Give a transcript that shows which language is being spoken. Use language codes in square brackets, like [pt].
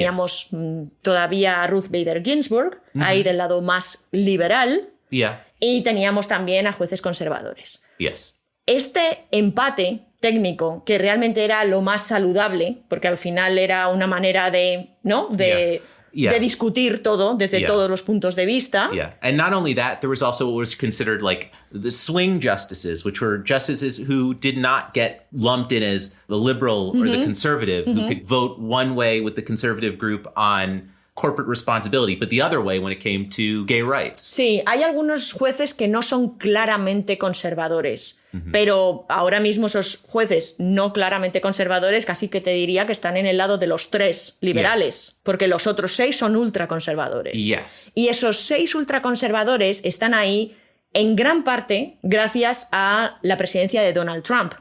[es] Teníamos todavía a Ruth Bader Ginsburg, ahí del lado más liberal, y teníamos también a jueces conservadores. Este empate técnico, que realmente era lo más saludable, porque al final era una manera de, ¿no? de discutir todo desde todos los puntos de vista. [en] And not only that, there was also what was considered like the swing justices, which were justices who did not get lumped in as the liberal or the conservative, who could vote one way with the conservative group on corporate responsibility, but the other way when it came to gay rights. [es] Sí, hay algunos jueces que no son claramente conservadores, pero ahora mismo esos jueces no claramente conservadores casi que te diría que están en el lado de los 3 liberales, porque los otros 6 son ultraconservadores. Y esos 6 ultraconservadores están ahí en gran parte gracias a la presidencia de Donald Trump.